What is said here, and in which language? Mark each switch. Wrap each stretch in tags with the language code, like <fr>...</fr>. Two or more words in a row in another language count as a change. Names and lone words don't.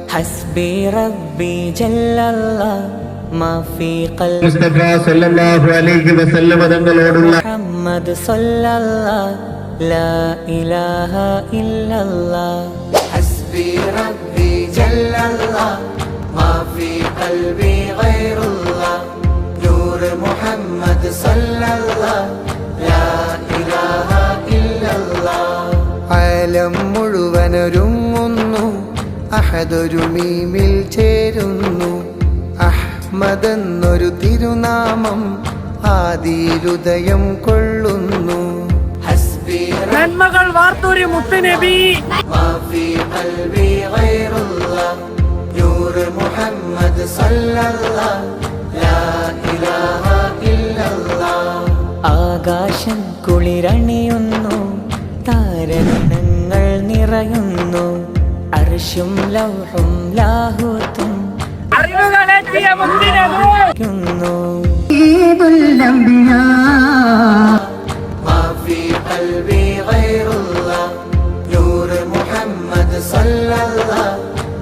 <ar>حسبي ربي جل الله ما في قلبي</ar> <ml>മുസ്തഫ</ml> <ar>صلى الله عليه وسلم</ar> <ml>തങ്ങളോടുള്ള</ml> <ar>محمد صلى الله لا إله إلا الله حسبي ربي جل الله ما في قلبي غير الله نور محمد صلى الله لا إله إلا الله</ar> <ml>ആലം മുഴുവനൊരുങ്ങുന്നു അഹദൊരു മീമിൽ ചേരുന്നു അഹ്മദെന്നൊരു തിരുനാമം ആദിയിലുദയം കൊള്ളുന്നു നന്മകൾ വാർത്തൊരു മുത്തുനബി</ml> <ar>ما في قلبي غير الله نور محمد صلى الله لا إله إلا الله</ar> <ml>ആകാശം കുളിരണിയുന്നു താരഗണങ്ങൾ നിറയുന്നു അർശും ലൗഹും ലാഹൂത്തും അറിവുകളെത്തിയ മുത്തുനബി</ml> <ar>ما في قلبي غير الله نور محمد صلى الله</ar>